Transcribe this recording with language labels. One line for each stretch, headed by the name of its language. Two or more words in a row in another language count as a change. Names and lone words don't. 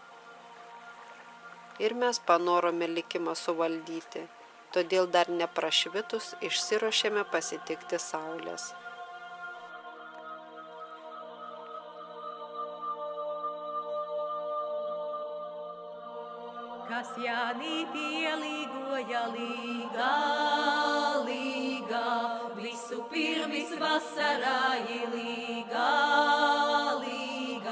Lithuanian: Ir mes panorome likimą suvaldyti, todėl dar neprašvitus išsiruošėme pasitikti saulės.
Latvian: Kas jānīti ielīgoja līgā, līgā, visu pirmis vasarā ilīgā, līgā.